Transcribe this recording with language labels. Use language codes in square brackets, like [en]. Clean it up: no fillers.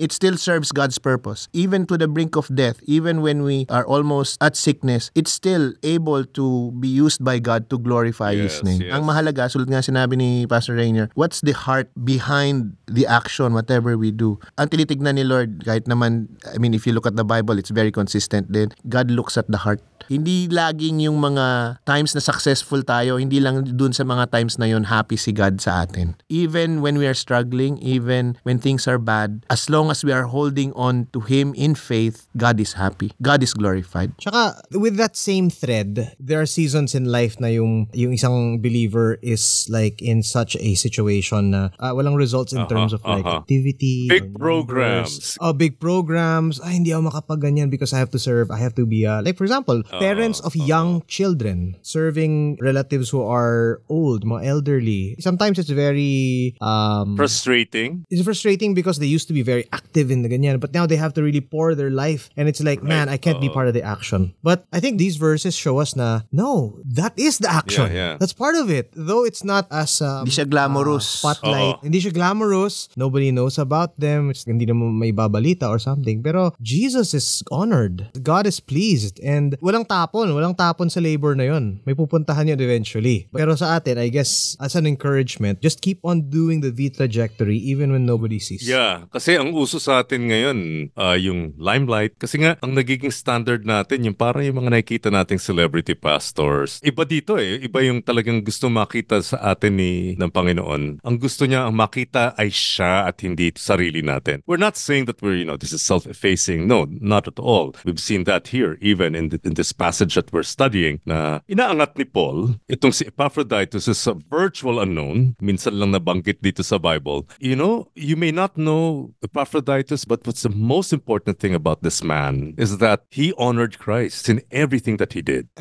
[en] It still serves God's purpose. Even to the brink of death, even when we are almost at sickness, it's still able to be used by God to glorify His name. Yes. [tl] Ang mahalaga, sulad nga sinabi ni [en] Pastor Rainier, what's the heart behind the action, whatever we do? [tl] Ang tinitignan ni Lord, kahit naman, [en] if you look at the Bible, it's very consistent din. God looks at the heart. [tl] Hindi laging yung mga times na successful tayo, hindi lang dun sa mga times na yun happy si God sa atin. [en] Even when we are struggling, even when things are bad, as long as we are holding on to Him in faith, God is happy. God is glorified. Tsaka, with that same thread, there are seasons in life na yung isang believer is like in such a situation na walang results in terms of like activity. Big programs. Big programs. [tl] Hindi ako makapag-ganyan [en] because I have to serve. I have to be, like for example, parents of young children serving relatives who are old, mga elderly. Sometimes it's very frustrating. It's frustrating because they used to be very active in the ganyan, but now they have to really pour their life and it's like, man, I can't be part of the action. But I think these verses show us na, no, that is the action. Yeah. That's part of it. Though it's not as [tl] hindi siya glamorous. Spotlight. Hindi siya glamorous. [en] Nobody knows about them. [tl] Hindi naman may babalita or something. Pero [en] Jesus is honored. God is pleased. [tl] And walang tapon sa labor na yon. May pupuntahan yun eventually. Pero sa atin, [en] I guess, as an encouragement, just keep on doing the V trajectory even when nobody sees. [tl] Yeah, kasi ang uso sa atin ngayon, yung limelight. Kasi nga, ang nagiging standard natin, yung parang yung mga nakikita nating celebrity pastors. Iba dito Iba yung talagang gusto makita sa atin ng Panginoon. Ang gusto niya, ang makita ay siya at hindi sarili natin. [en] We're not saying that this is self-effacing. No, not at all. We've seen that here, even in this passage that we're studying, [tl] na inaangat ni Paul, itong si [en] Epaphroditus is a virtual unknown. [tl] Minsan lang nabanggit dito sa Bible. [en] You may not know Epaphroditus, but what's the most important thing about this man is that he honored Christ in everything that he did.